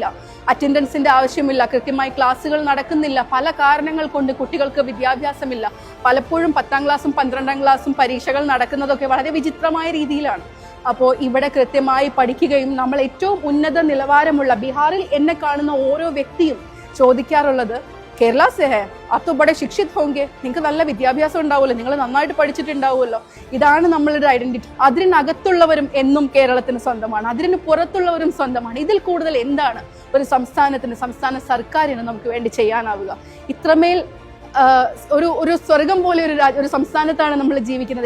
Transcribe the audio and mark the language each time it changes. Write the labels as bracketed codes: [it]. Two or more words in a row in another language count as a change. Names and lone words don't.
[ml] അറ്റൻഡൻസിന്റെ ആവശ്യമില്ല, കൃത്യമായി ക്ലാസ്സുകൾ നടക്കുന്നില്ല, പല കാരണങ്ങൾ കൊണ്ട് കുട്ടികൾക്ക് വിദ്യാഭ്യാസമില്ല. പലപ്പോഴും 10ാം ക്ലാസ്സും 12ാം ക്ലാസ്സും പരീക്ഷകൾ നടക്കുന്നതൊക്കെ വളരെ വിചിത്രമായ രീതിയിലാണ്. അപ്പോൾ ഇവിടെ കൃത്യമായി പഠിക്കുകയും, നമ്മൾ ഏറ്റവും ഉന്നത നിലവാരമുള്ള ബീഹാറിൽ എന്നെ കാണുന്ന ഓരോ വ്യക്തിയും ചോദിക്കാറുള്ളത്, [hi] केरल से है, आप तो बड़े शिक्षित होंगे, [ml] നിങ്ങൾക്ക് നല്ല വിദ്യാഭ്യാസം ഉണ്ടാവുമല്ലോ, നിങ്ങൾ നന്നായിട്ട് പഠിച്ചിട്ടുണ്ടാവുമല്ലോ. ഇതാണ് നമ്മളുടെ ഐഡന്റിറ്റി. അതിനകത്തുള്ളവരും എന്നും കേരളത്തിന് സ്വന്തമാണ്, അതിന് പുറത്തുള്ളവരും സ്വന്തമാണ്. ഇതിൽ കൂടുതൽ എന്താണ് ഒരു സംസ്ഥാനത്തിന്, സംസ്ഥാന സർക്കാരിന് നമുക്ക് വേണ്ടി ചെയ്യാനാവുക? ഇത്രമേൽ ഒരു സ്വർഗം പോലെ ഒരു സംസ്ഥാനത്താണ് നമ്മൾ ജീവിക്കുന്നത്.